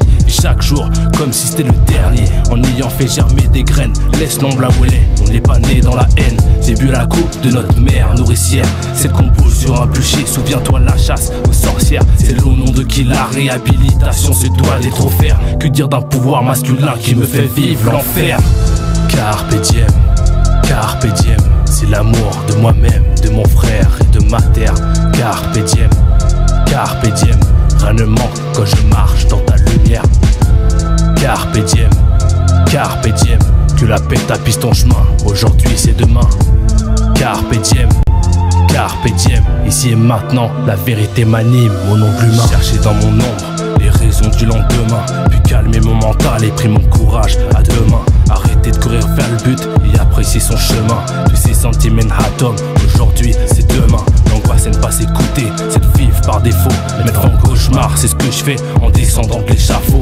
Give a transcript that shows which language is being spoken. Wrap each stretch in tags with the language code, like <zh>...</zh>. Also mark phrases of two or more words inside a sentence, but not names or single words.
<fr>Et chaque jour, comme si c'était le dernier, en ayant fait germer des graines, laisse l'ombre là où elle est. On n'est pas né dans la haine. J'ai bu la coupe de notre mère nourricière, celle qu'on pose sur un bûcher. Souviens-toi la chasse aux sorcières, c'est au nom de qui la réhabilitation se doit d'être offerte. Que dire d'un pouvoir masculin qui me fait vivre l'enfer.</fr> <la>Carpe diem, carpe diem.</la> <fr>C'est l'amour de moi-même, de mon frère et de ma terre.</fr> <la>Carpe diem, carpe diem.</la> <fr>Rien ne manque quand je marche dans ta lumière.</fr> <la>Carpe diem, carpe diem.</la> <fr>Que la paix tapisse ton chemin, aujourd'hui c'est demain.</fr> <la>Carpe diem, carpe diem.</la> <fr>Ici et maintenant, la vérité m'anime, mon ombre humain. Chercher dans mon ombre les raisons du lendemain, puis calmer mon mental et pris mon courage à deux mains. Arrêter de courir vers le but et apprécier son chemin. Tous ces sentiments Manhattan, aujourd'hui c'est demain. L'angoisse c'est ne pas s'écouter, c'est de vivre par défaut. Mettre en cauchemar, c'est ce que je fais en descendant de l'échafaud.</fr>